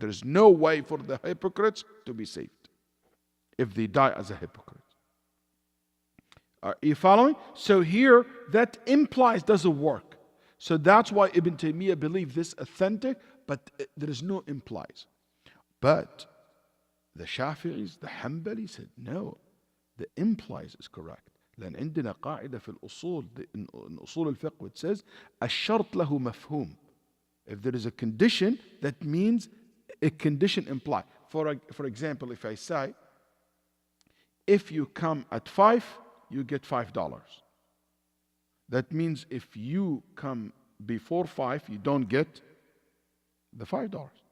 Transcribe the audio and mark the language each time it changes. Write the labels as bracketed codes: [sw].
[en] There is no way for the hypocrites to be saved if they die as a hypocrite. Are you following? So here, that implies doesn't work. So that's why Ibn Taymiyyah believed this authentic, but there is no implies. But the Shafi'is, the Hanbali said, no, the implies is correct. [ar] لأن عندنا قاعدة في الأصول in أصول الفقه [en] which says [ar] الشرط له مفهوم. [en] If there is a condition, that means a condition implies. For example, if I say, if you come at 5, you get $5. That means if you come before 5, you don't get the $5.